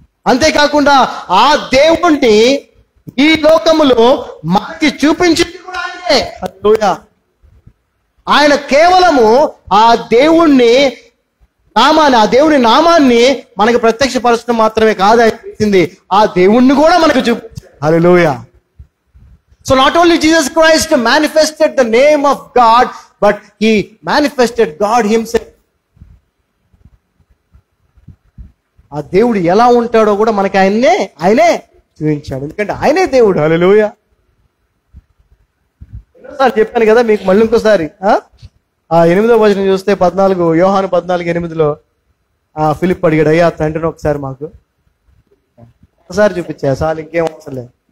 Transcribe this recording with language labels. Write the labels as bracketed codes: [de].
[te] అంతేకాకుండా ఆ దేవుణ్ణి ఈ లోకములో మనకి చూపించింది కూడా ఆయనే. హల్లెలూయా. ఆయన కేవలము ఆ దేవుణ్ణి నామాన్ని, ఆ దేవుని నామాన్ని మనకి ప్రత్యక్షపరచడం మాత్రమే కాదు ఆయన చేసింది, ఆ దేవుణ్ణి కూడా మనకు చూపించాడు. హల్లెలూయా. [en] So not only Jesus Christ manifested the name of God, but he manifested God himself. [te] ఆ దేవుడు ఎలా ఉంటాడో కూడా మనకి ఆయనే చూపించాడు. ఎందుకంటే ఆయనే దేవుడు. హల్లెలూయా. ఎన్నోసార్లు చెప్పాను కదా మీకు, మళ్ళీ ఇంకోసారి. ఆ 8వ వచనం చూస్తే 14 యోహాను 14:8 ఫిలిప్ అడిగాడు, అయ్యా తండ్రిని ఒకసారి మాకు ఒకసారి చూపించా చాలు, ఇంకేం అవసరం లేదు.